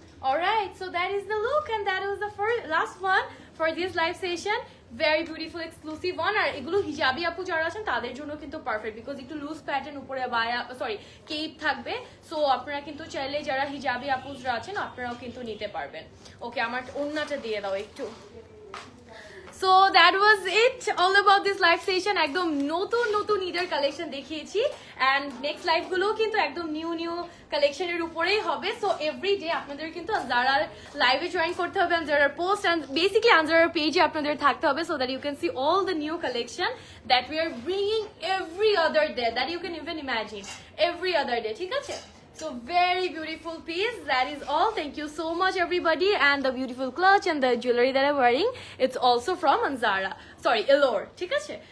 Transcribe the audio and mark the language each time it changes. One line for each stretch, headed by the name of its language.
English: Alright, so that is the look and that was the last one for this live session. Very beautiful exclusive one.
Bangla: আর এগুলো hijabi আপু যারা আছেন তাদের জন্য কিন্তু পারফেক্ট, বিকজ একটু লুজ প্যাটার্ন উপরে বায়া কেপ থাকবে। সো আপনারা কিন্তু চাইলে যারা হিজাবি আপুরা আছেন আপনারাও কিন্তু নিতে পারবেন। ওকে, আমার ওন্নাটা দিয়ে দাও একটু।
English: So that was it all about this live session.
Bangla: একদম নতুন নতুন ঈদের কালেকশন দেখিয়েছি, and next লাইভ গুলো কিন্তু একদম নিউ কালেকশনের উপরেই হবে। সো এভরি ডে আপনাদের কিন্তু আনজারার লাইভে জয়েন করতে হবে, আনজারার পোস্ট এন্ড বেসিক্যালি আনজারার পেজে আপনাদের থাকতে হবে,
English: so that you can see all the new collection that we are bringing every other day,
Bangla: that you can even imagine every other day, ঠিক আছে?
English: So very beautiful piece. That is all. Thank you so much everybody, and the beautiful clutch and the jewelry that I'm wearing, it's also from Anzara. Sorry, Elor.
Bangla: ঠিক আছে?